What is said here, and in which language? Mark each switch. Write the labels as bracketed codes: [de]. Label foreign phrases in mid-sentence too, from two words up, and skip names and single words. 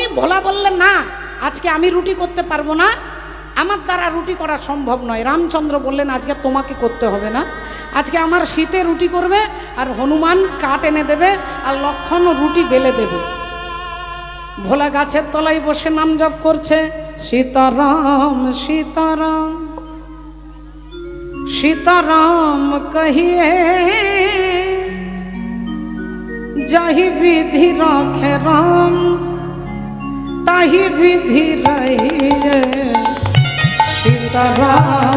[bn] ভোলা বললেন না, আজকে আমি রুটি করতে পারবো না, আমার দ্বারা রুটি করা সম্ভব নয়। রামচন্দ্র বললেন আজকে তোমাকে করতে হবে না, আজকে আমার শীতে রুটি করবে, আর হনুমান কাঠ এনে দেবে, আর লক্ষণ রুটি বেলে দেবে। ভোলা গাছের তলায় বসে নাম জপ করছে, সীতারাম সীতারাম [hi] सीताराम कहिए, जाहि विधि राखे राम ताहि विधि रहिए। [bn] सीताराम